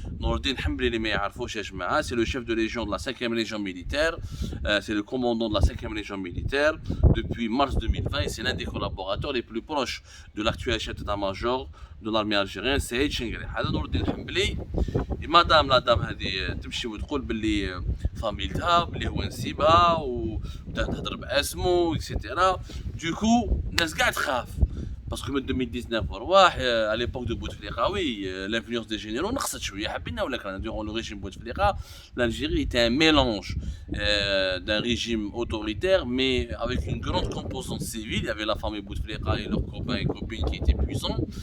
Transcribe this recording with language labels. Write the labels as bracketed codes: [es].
[fr] Noureddin Hambali, [ar] اللي ما يعرفوش يا جماعه, [fr] c'est le chef de légion de la 5e légion militaire, c'est le commandant de la 5e légion militaire depuis mars 2020 et c'est l'un des collaborateurs les plus proches de l'actuel chef d'état-major de l'armée algérienne, Saïd Chengri. هذا Noureddin Hambali. [ar] مادام لا دام هذه تمشي وتقول باللي فاميلتها باللي هو نسيبها وبدات تهضر باسمه اكسيتيرا. دوكو الناس كاع تخاف باسكو من 2019 ورواح [fr] à l'époque de Bouteflika, oui, l'influence des généraux [ar] نقصت شويه حبينا ولا كان [fr] durant le régime Bouteflika, l'Algérie était un mélange d'un régime autoritaire mais avec une grande composante civile. Il y avait la famille Bouteflika et leurs copains et copines qui étaient puissants.